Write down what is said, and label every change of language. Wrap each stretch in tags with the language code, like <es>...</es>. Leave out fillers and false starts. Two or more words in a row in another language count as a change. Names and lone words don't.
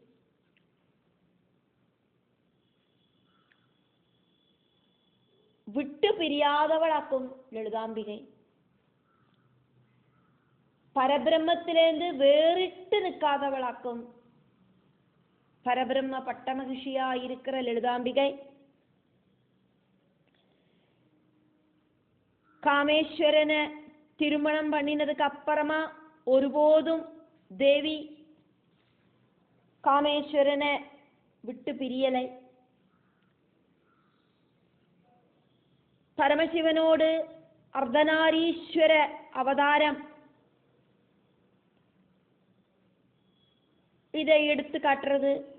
<ta>விட்டுப்பிரியாதவளாக்கும் லலிதாம்பிகை. பரப்ரஹ்மத்திலேந்து வேறிட்டு நிற்காதவளாக்கும் பரப்ரஹ்ம பட்டமஹிஷியாயிருக்கிற லலிதாம்பிகை. காமேஸ்வரனை திருமணம் பண்ணினதுக்கு அப்புறமா ஒருபோதும் தேவி காமேஸ்வரனை விட்டு பிரியலை. பரமசிவனோடு அர்த்தநாரீஸ்வர அவதாரம் இதை எடுத்து காட்டுறது.</ta>